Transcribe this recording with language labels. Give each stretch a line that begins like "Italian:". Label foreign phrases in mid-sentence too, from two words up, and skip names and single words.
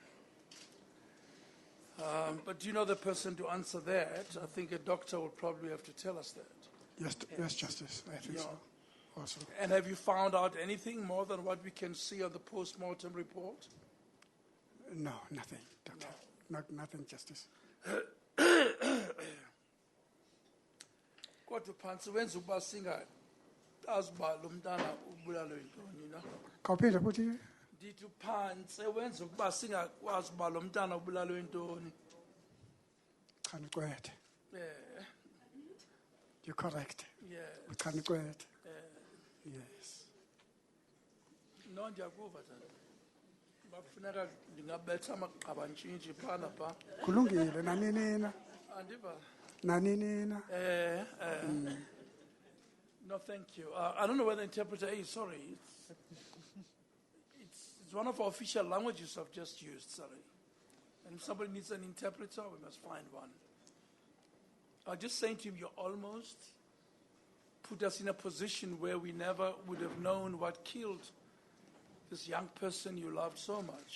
English: But do you know the person to answer that? I think a doctor will probably have to tell us that. Yes, Justice, I think Yeah. so. Also, And have you found out anything more than what we can see on the post-mortem report? no, nothing, Doctor. Nothing, Justice.
Xhosa: Kodwa phansi wenza ukuba singazi uba lo mntana ubulalwe yintoni na? Khawuphinde futhi. Ndithi phansi wenza ukuba singakwazi uba lo mntana ubulalwe yintoni. Khanicwethe.
English: Yeah, You're correct. yeah.
Xhosa: Khanicwethe. Yes.
English: No,
Xhosa: ndiyakuva tata. Bakufuneka ndingabetha amagqabantshintshi phana pha. Kulungile, nanini na. Andiva. Nanini na.
English: No, thank you. I don't know where the interpreter is, sorry. It's one of our official languages I've just used, sorry. And if somebody needs an interpreter, we must find one. I was just saying to him, you almost put us in a position where we never would have known what killed this young person you loved so much.